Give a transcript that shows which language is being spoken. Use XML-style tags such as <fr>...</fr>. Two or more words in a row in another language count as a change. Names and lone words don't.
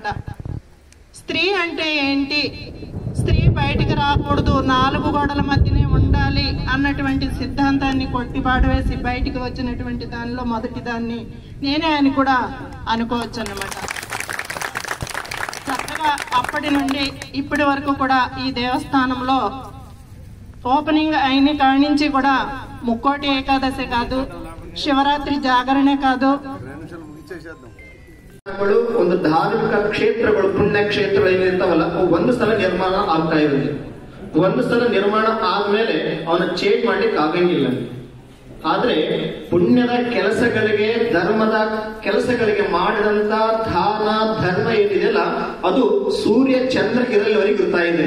<te>స్త్రీ అంటే ఏంటి, స్త్రీ బయటికి రాకూడదు, 4 గోడల మధ్యనే ఉండాలి అన్నటువంటి సిద్ధాంతాన్ని కొట్టిపాడవేసి బయటికి వచ్చినటువంటి దానిలో మొదటి దాన్ని నేనే అని కూడా అనుకోవచ్చు అన్నమాట. చక్కగా అప్పటి నుండి ఇప్పటి వరకు కూడా ఈ దేవస్థానంలో ఓపెనింగ్ అయిన కాడి నుంచి కూడా ముక్కోటి ఏకాదశి కాదు, శివరాత్రి</te> <kn>ಜಾಗರಣೆ ಕಾದು, ಒಂದು ಧಾರ್ಮಿಕ ಕ್ಷೇತ್ರಗಳು, ಪುಣ್ಯ ಕ್ಷೇತ್ರಗಳು ಏನಿರ್ತಾವಲ್ಲ, ಒಂದು ಸಲ ನಿರ್ಮಾಣ ಆಗ್ತಾ ಇರುತ್ತೆ. ಒಂದು ಸಲ ನಿರ್ಮಾಣ ಆದ್ಮೇಲೆ ಅವನ ಚೇಂಜ್ ಮಾಡ್ಲಿಕ್ಕೆ ಆಗಂಗಿಲ್ಲ. ಆದ್ರೆ ಪುಣ್ಯದ ಕೆಲಸಗಳಿಗೆ, ಧರ್ಮದ ಕೆಲಸಗಳಿಗೆ ಮಾಡಿದಂತ ದಾನ ಧರ್ಮ ಏನಿದೆಯಲ್ಲ, ಅದು ಸೂರ್ಯ ಚಂದ್ರ ಇರಲಿವರೆಗೆ ಇರ್ತಾ ಇದೆ.</kn>